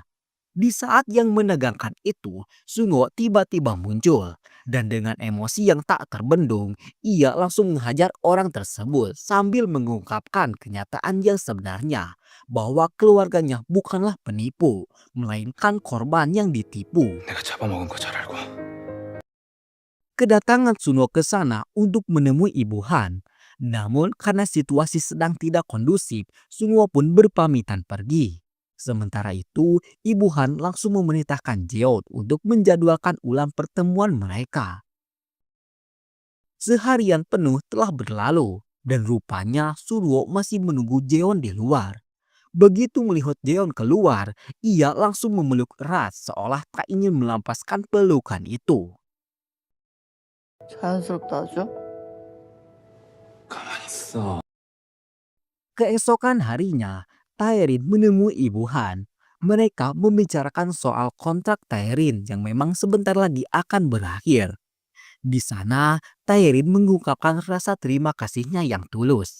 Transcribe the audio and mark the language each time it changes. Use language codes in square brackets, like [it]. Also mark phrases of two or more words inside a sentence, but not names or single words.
[id] Di saat yang menegangkan itu, Sungo tiba-tiba muncul. Dan dengan emosi yang tak terbendung, ia langsung menghajar orang tersebut sambil mengungkapkan kenyataan yang sebenarnya. Bahwa keluarganya bukanlah penipu, melainkan korban yang ditipu. [ko] 내가 잡아먹은 거 잘 알고. [id] Kedatangan Sunwo ke sana untuk menemui Ibu Han. Namun karena situasi sedang tidak kondusif, Sunwo pun berpamitan pergi. Sementara itu, Ibu Han langsung memerintahkan Jeon untuk menjadwalkan ulang pertemuan mereka. Seharian penuh telah berlalu dan rupanya Sunwo masih menunggu Jeon di luar. Begitu melihat Jeon keluar, ia langsung memeluk erat seolah tak ingin melampaskan pelukan itu. [ko] 자연스럽다 하죠? 가만히 있어. [id] Keesokan harinya, Taerin menemui Ibu Han. Mereka membicarakan soal kontrak Taerin yang memang sebentar lagi akan berakhir. Di sana, Taerin mengungkapkan rasa terima kasihnya yang tulus.